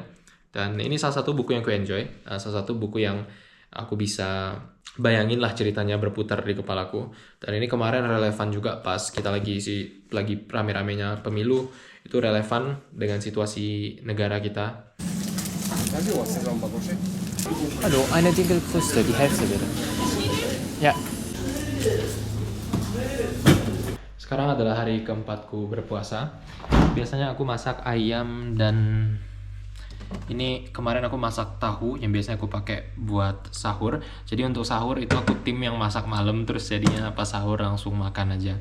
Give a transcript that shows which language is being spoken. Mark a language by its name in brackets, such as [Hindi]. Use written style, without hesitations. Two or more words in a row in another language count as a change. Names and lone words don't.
[Indonesian] Dan ini salah satu buku yang aku enjoy, salah satu buku yang aku bisa bayangin lah ceritanya berputar di kepalaku. Dan ini kemarin relevan juga pas kita lagi rame-ramenya pemilu, itu relevan dengan situasi negara kita. [German] Hallo, eine Dinkelkruste, die Hälfte bitte. Ja. [Indonesian] Sekarang adalah hari keempatku berpuasa. Biasanya aku masak ayam dan ini kemarin aku masak tahu yang biasanya aku pakai buat sahur. Jadi untuk sahur itu aku tim yang masak malam, terus jadinya pas sahur langsung makan aja.